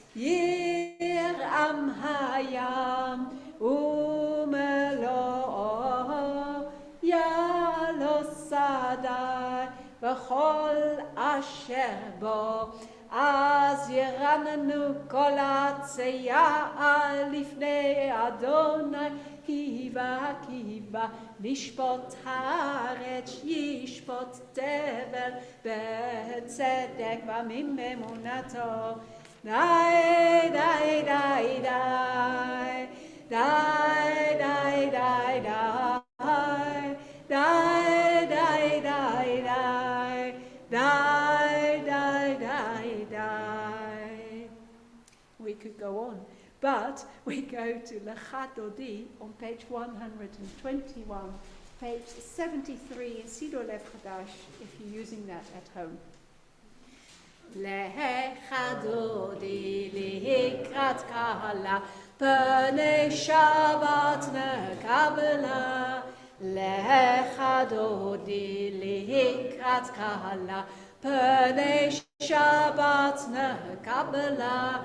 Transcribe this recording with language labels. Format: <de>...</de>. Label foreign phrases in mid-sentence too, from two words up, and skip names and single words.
<he>ירעם הים ומלואו, יעלו שדי וכל אשר בו, אז ירננו כל הצייה לפני אדוני, כי בא לשפוט הארץ, ישפוט תבל בצדק ובאמונתו. די די די די די די די די די די די די.</he> <en>We could go on, but we go to Lechadodi on page 121, page 73 in Sidor Lev Chadash, if you're using that at home.</en> <he>לכה דודי לקראת כלה, פני שבת נקבלה. לכה דודי לקראת כלה, פני שבת נקבלה.</he>